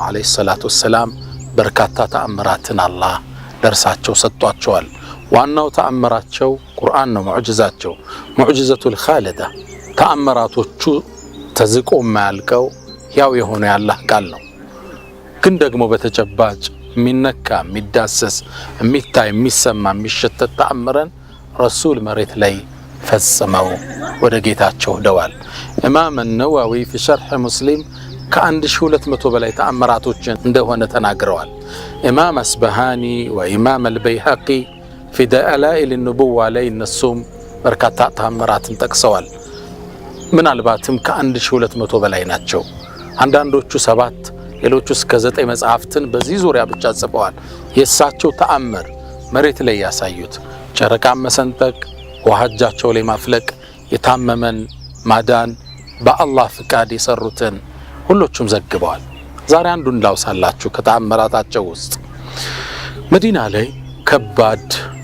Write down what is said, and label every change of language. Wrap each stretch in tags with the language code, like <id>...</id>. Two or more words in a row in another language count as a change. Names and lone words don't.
<ar>عليه الصلاة والسلام</ar> <am>በርካታ ተአምራትን አላህ ደርሳቸው ሰጥቷቸዋል። ዋናው ተአምራቸው ቁርአን ነው። ሙዕጂዛቸው</am> <ar>المعجزة الخالدة፣</ar> <am>ተአምራቶቹ ተዝቆ የማያልቀው ያው የሆነ ያላህ ቃል ነው። ግን ደግሞ በተጨባጭ የሚነካ የሚዳሰስ የሚታይ የሚሰማ የሚሸተት ተአምረን ረሱል መሬት ላይ ፈጽመው ወደ ጌታቸው ሄደዋል። ኢማም ነዋዊ</am> <ar>في شرح</ar> <am>ሙስሊም ከ1200 በላይ ተአምራቶችን እንደሆነ ተናግረዋል። ኢማም አስበሃኒ ወኢማም አልበይሃቂ</am> <ar>في دلائل النبوة</ar> <am>ላይ እነሱም በርካታ ተአምራትን ጠቅሰዋል። ምናልባትም ከ1200 በላይ ናቸው። አንዳንዶቹ 7 ሌሎቹ እስከ 9 መጽሐፍትን በዚህ ዙሪያ ብቻ ጽፈዋል። የእሳቸው ተአምር መሬት ላይ ያሳዩት ጨረቃን መሰንጠቅ፣ ውሃ እጃቸው ላይ ማፍለቅ፣ የታመመን ማዳን፣ በአላህ ፍቃድ የሰሩትን ሁሎቹም ዘግበዋል። ዛሬ አንዱን ላውሳላችሁ ከተአምራታቸው ውስጥ መዲና ላይ ከባድ</am>